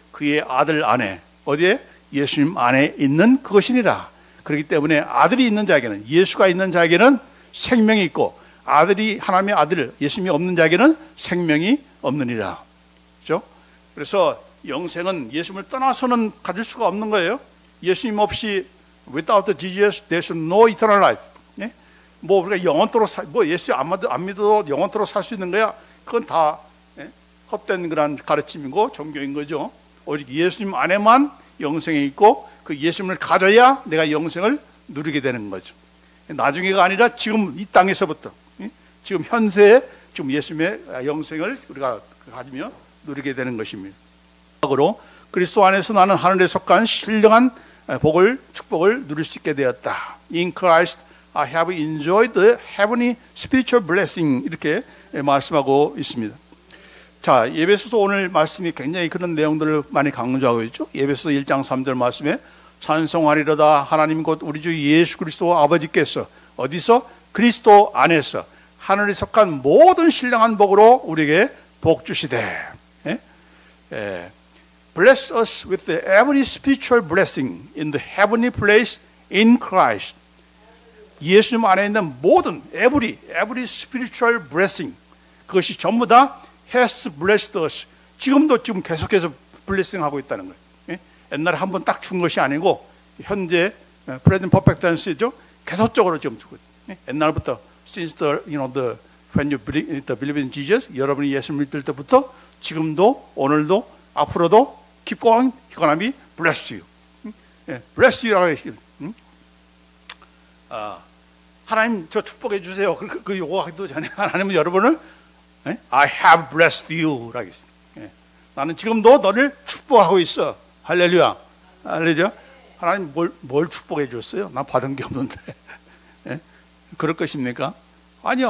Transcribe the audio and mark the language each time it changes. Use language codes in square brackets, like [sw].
[ko] 그의 아들 안에, 어디에? 예수님 안에 있는 그것이니라. 그렇기 때문에 아들이 있는 자에게는, 예수가 있는 자에게는 생명이 있고, 아들이, 하나님의 아들 예수님이 없는 자에게는 생명이 없느니라. 그렇죠? 그래서 영생은 예수님을 떠나서는 가질 수가 없는 거예요. 예수님 없이 [en] without Jesus there's no eternal life. [ko] 예? 뭐 우리가 영원토록 뭐 예수 안 믿어도 영원토록 살 수 있는 거야? 그건 다 헛된 그런 가르침이고 종교인 거죠. 오직 예수님 안에만 영생이 있고 그 예수님을 가져야 내가 영생을 누리게 되는 거죠. 나중에가 아니라 지금 이 땅에서부터, 지금 현세에 지금 예수님의 영생을 우리가 가지며 누리게 되는 것입니다. 그리스도 안에서 나는 하늘에 속한 신령한 축복을 누릴 수 있게 되었다. [en] In Christ I have enjoyed the heavenly spiritual blessing. [ko] 이렇게 말씀하고 있습니다. 자, 예배소서 오늘 말씀이 굉장히 그런 내용들을 많이 강조하고 있죠. 예배소서 1장 3절 말씀에 찬송하리로다 하나님 곧 우리 주 예수 그리스도 아버지께서 어디서? 그리스도 안에서 하늘에 속한 모든 신령한 복으로 우리에게 복 주시되, [en] bless us with the every spiritual blessing in the heavenly place in Christ. [ko] 예수님 안에 있는 모든 [en] every spiritual blessing, [ko] 그것이 전부 다 [en] has blessed us. [ko] 지금 계속해서 blessing 하고 있다는 거예요. 옛날에 한 번 딱 준 것이 아니고 현재 [en] present perfect tense [ko] 죠. 계속적으로 지금 주고 있어요. 옛날부터 [en] since when you believe in Jesus, [ko] 여러분이 예수 믿을 때부터 지금도 오늘도 앞으로도 [en] keep going, [ko] 하나님이 [en] bless you. bless you [ko] 라고 했어요. 하나님 저 축복해 주세요. 그 요거 하기도 전에 하나님은 여러분을 [en] I have blessed you [ko] 라고 했어요. 나는 지금도 너를 축복하고 있어. 할렐루야. 할렐루야. 하나님 뭘 축복해 줬어요? 난 받은 게 없는데. 그럴 것입니까? 아니요.